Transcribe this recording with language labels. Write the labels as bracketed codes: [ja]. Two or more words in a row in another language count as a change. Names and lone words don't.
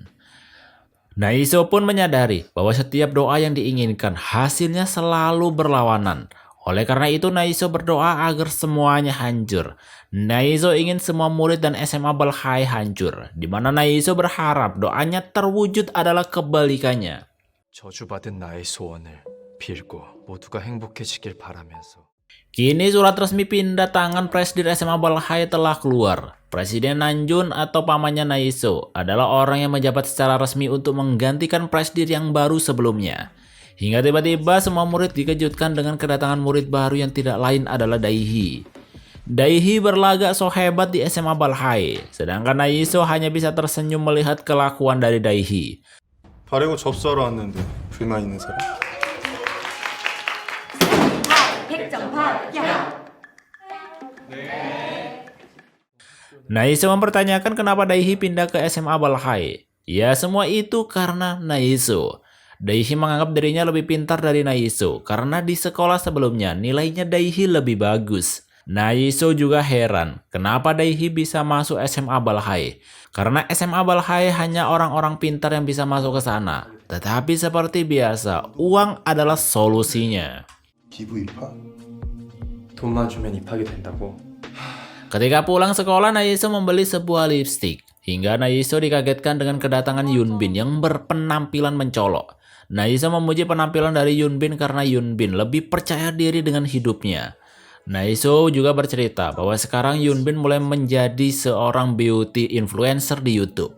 [id] Naiso pun menyadari bahwa setiap doa yang diinginkan hasilnya selalu berlawanan. Oleh karena itu Naiso berdoa agar semuanya hancur. Naiso ingin semua murid dan SMA Balhai hancur, di mana Naiso berharap doanya terwujud adalah kebalikannya. [ko] 저주받은 나의 소원을 빌고 모두가 행복해지길 바라면서. [id] Kini surat resmi pindah tangan Presdir SMA Balhai telah keluar. Presiden Nanjun atau pamannya Naiso adalah orang yang menjabat secara resmi untuk menggantikan Presdir yang baru sebelumnya. Hingga tiba-tiba semua murid dikejutkan dengan kedatangan murid baru yang tidak lain adalah Daihi. Daihi berlagak so hebat di SMA Balhai, sedangkan Naiso hanya bisa tersenyum melihat kelakuan dari Daihi. [ko] 바래고 접수하러 왔는데 불만 있는 사람? 100점 받야. [id] Naiso mempertanyakan kenapa Daihi pindah ke SMA Balhai. Ya semua itu karena Naiso. Daihi menganggap dirinya lebih pintar dari Naiso karena di sekolah sebelumnya nilainya Daihi lebih bagus. Naiso juga heran kenapa Daihi bisa masuk SMA Balhai. Karena SMA Balhai hanya orang-orang pintar yang bisa masuk ke sana. Tetapi seperti biasa, uang adalah solusinya. [ko] 기부 입학? 돈만 주면 입학이 된다고? [id] Ketika pulang sekolah, Naiso membeli sebuah lipstik. Hingga Naiso dikagetkan dengan kedatangan Yunbin yang berpenampilan mencolok. Naiso memuji penampilan dari Yunbin karena Yunbin lebih percaya diri dengan hidupnya. Naiso juga bercerita bahwa sekarang Yunbin mulai menjadi seorang [en] beauty influencer [id] di YouTube.